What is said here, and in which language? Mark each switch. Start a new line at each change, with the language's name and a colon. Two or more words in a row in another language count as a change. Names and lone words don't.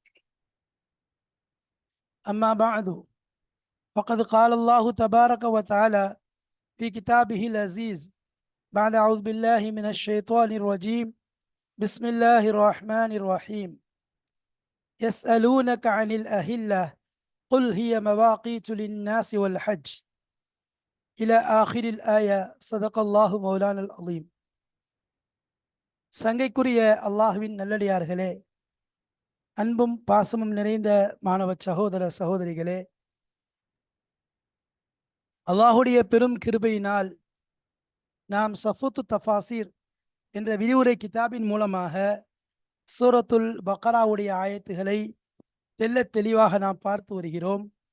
Arabic: أما بعد، فقد قال الله تبارك وتعالى في كتابه العزيز بعد أعوذ بالله من الشيطان الرجيم. بسم الله الرحمن الرحيم. يسألونك عن الأهلة قل هي مواقيت للناس والحج إلى آخر الآية. صدق الله مولانا العظيم.
Tamil: சங்கைக்குரிய அல்லாஹ்வின் நல்லடியார்களே, அன்பும் பாசமும் நிறைந்த மாணவ சகோதர சகோதரிகளே, அல்லாஹுடைய பெரும் கிருபையினால் நாம் சஃபூத்து தஃபாசீர் என்ற விரிவுரை கிதாபின் மூலமாக சூரத்துல் பக்ராவுடைய ஆயத்துகளை தெள்ளத் தெளிவாக நாம் பார்த்து வருகிறோம்.